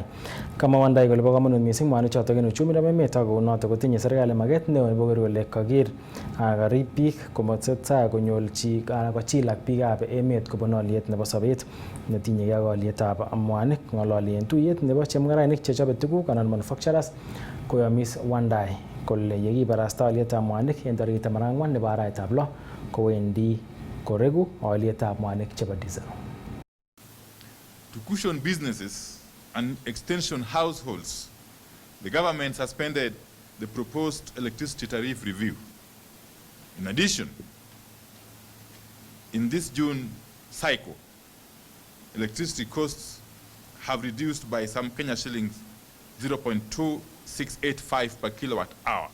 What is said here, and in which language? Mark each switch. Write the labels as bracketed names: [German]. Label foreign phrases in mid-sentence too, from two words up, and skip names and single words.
[Kalenjin] Kamwa Wandayi kole bo kamanut mising mwanik chotok en uchumi nebo emet ak kounotok kotinye serikali maket neo nebo koker kole kaker karib biik komatesetai konyolchi kochilak biikab emet kobun alyet nebo sobet netinyegei ak alyetab mwanik. Ng'ololi en tuyet nebo chemung'arainik chechobe tuguk anan manufacturers koyomis Wandayi kole yekibarasta alyetab mwanik en tarikit 14 nebo arawetab 6 kowendi koregu alyetab mwanik chebo diesel. [English] To cushion businesses and extension households, the government suspended the proposed electricity tariff review. In addition, in this June cycle, electricity costs have reduced by some Kenya shillings 0.2685 per kilowatt hour.